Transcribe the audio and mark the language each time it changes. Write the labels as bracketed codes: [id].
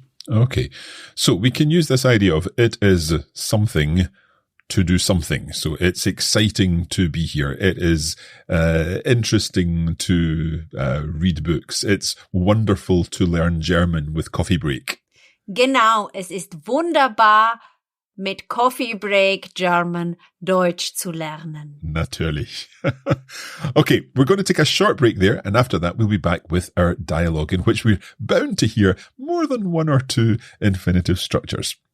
[en] Okay. So we can use this idea of it is something to do something. So it's exciting to be here. It is interesting to read books. It's wonderful to learn German with Coffee Break. [de] Genau, es ist wunderbar, mit Coffee Break German Deutsch zu lernen. Natürlich. [en] Okay, we're going to take a short break there, and after that we'll be back with our dialogue in which we're bound to hear more than one or two infinitive structures.